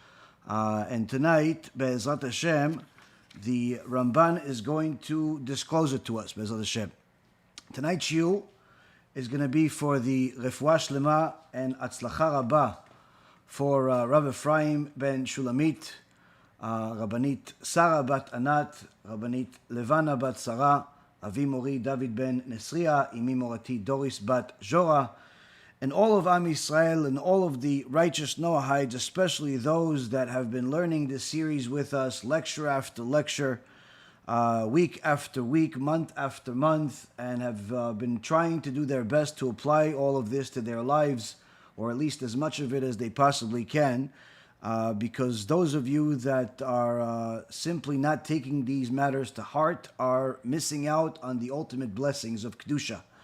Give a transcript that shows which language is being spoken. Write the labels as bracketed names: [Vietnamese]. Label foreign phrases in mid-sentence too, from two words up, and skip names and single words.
[English] And tonight, [Hebrew] בעזרת השם, [English] the Ramban is going to disclose it to us, [Hebrew] בעזרת השם. [English] Tonight's shiur is going to be for the [Hebrew] רפואה שלמה [English] and [Hebrew] הצלחה רבה [English] for Rav Ephraim ben Shelomit, Rabbanit Sarah bat Anat, Rabbanit Levana bat Zara, [Hebrew] אבי מורי [English] David ben Nesriya, [Hebrew] אמי מורתי [English] Doris bat Zora, and all of [Hebrew] עם ישראל [English] and all of the righteous Noahides, especially those that have been learning this series with us, lecture after lecture, week after week, month after month, and have been trying to do their best to apply all of this to their lives, or at least as much of it as they possibly can, because those of you that are simply not taking these matters to heart are missing out on the ultimate blessings of Kedusha.